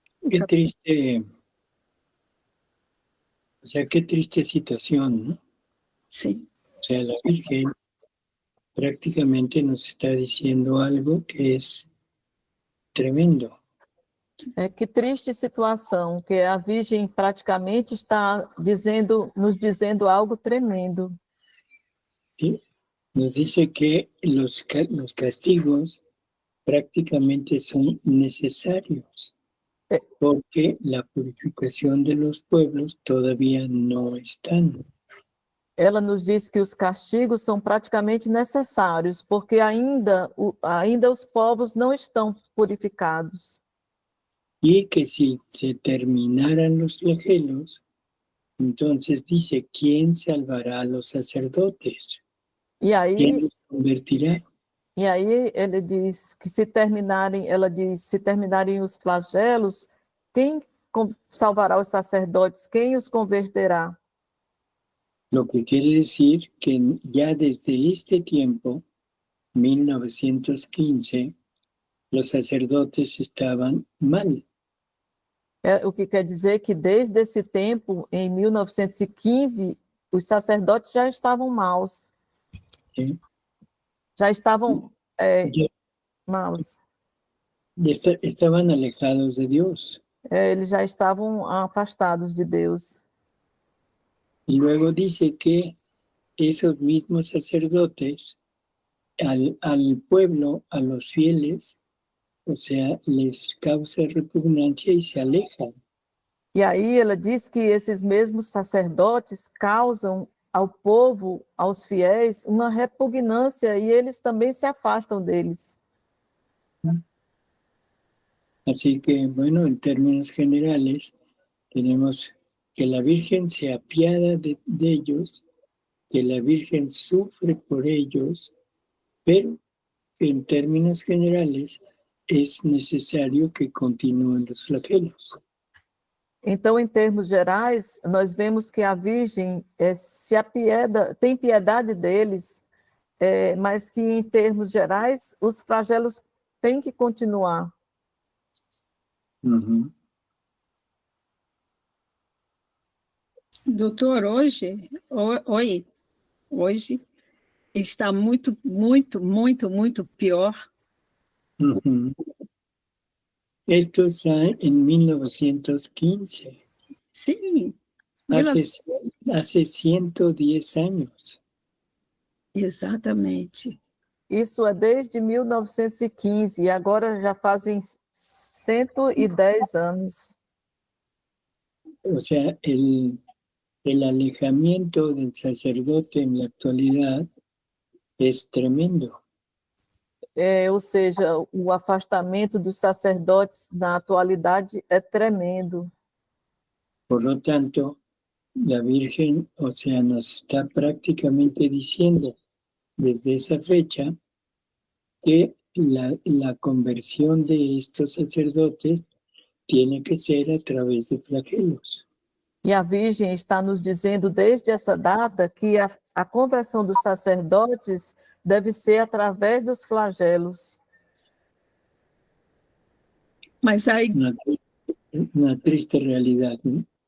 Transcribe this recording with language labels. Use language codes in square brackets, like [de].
[es] qué triste, o sea, qué triste situación, ¿no? [pt] Sim. [es] O sea, la Virgen prácticamente nos está diciendo algo que es tremendo. [pt] Que triste situação, que a Virgem praticamente está nos dizendo algo tremendo. [es] ¿Sí? Nos dice que los castigos prácticamente son necesarios, porque la purificación de los pueblos todavía no están. [pt] Ela nos diz que os castigos são praticamente necessários, porque ainda os povos não estão purificados. [es] Y que si se terminaran los flagelos, entonces dice, ¿quién salvará a los sacerdotes? [pt] E aí, [es] ¿Quién los convertirá? [pt] ele diz que se terminarem os flagelos, quem salvará os sacerdotes? Quem os converterá? [es] Lo que quiere decir que ya desde este tiempo, 1915, los sacerdotes estaban mal. [pt] O que quer dizer que desde esse tempo, em 1915, os sacerdotes já estavam maus. [es] ¿Sí? [pt] Já estavam maus. [es] Estaban alejados de Dios. [pt] Eles já estavam afastados de Deus. [es] Y luego dice que esos mismos sacerdotes, al pueblo, a los fieles, o sea, les causa repugnancia y se alejan. [pt] E aí ela diz que esses mesmos sacerdotes causam ao povo, aos fiéis, uma repugnância e eles também se afastam deles. [es] Así que, bueno, en términos generales, tenemos que la Virgen se apiada de ellos que la Virgen sufre por ellos, pero en términos generales es necesario que continúen los flagelos. [pt] Então, em termos gerais, nós vemos que a Virgem se apieda, tem piedade deles, mas que, em termos gerais, os flagelos têm que continuar. Ujú. Doutor, hoje está muito, muito, muito, muito pior. [es] Ujú. Esto está en 1915, [pt] Sim, [es] hace 110 años. [pt] exatamente. Isso é desde 1915, e agora já fazem 110 anos. [es] O sea, el alejamiento del sacerdote en la actualidad es tremendo. [pt] Ou seja, o afastamento dos sacerdotes na atualidade é tremendo. [es] Por lo tanto, la Virgen, o sea, nos está prácticamente diciendo desde esa fecha que la conversión de estos sacerdotes tiene que ser a través de flagelos. [pt] E a Virgem está nos dizendo desde essa data que a conversão dos sacerdotes deve ser através dos flagelos. Mas aí [es] Una triste realidad, ¿no?